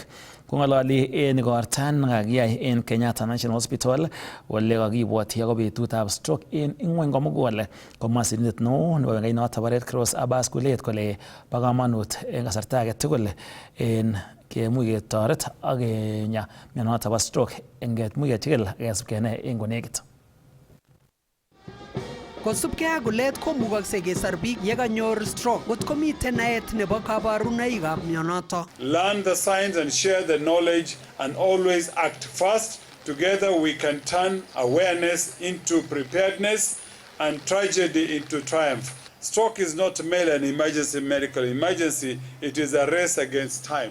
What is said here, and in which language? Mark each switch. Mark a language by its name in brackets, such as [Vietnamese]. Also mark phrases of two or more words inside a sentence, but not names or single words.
[Kalenjin] Kong'ololi en igorta nekakiyai en Kenyatta National Hospital ole kakibwoti ako betutab stroke en ing'weny komugul, komwa sirindet neo nebo bengainoto bo Red Cross Abbas Kulet kole bo komonut en kasarta age tugul en kemuch ketoret ak kenya mionoto bo stroke engemuch kechikil kesub kenai en konekit. Kosubkei ak Kulet komukoksei kesor biik yekanyor stroke kot komiten naet nebo kabarunoikab mionoto. [English] Learn the signs and share the knowledge and always act fast. Together we can turn awareness into preparedness and tragedy into triumph. Stroke is not merely an emergency medical emergency, it is a race against time.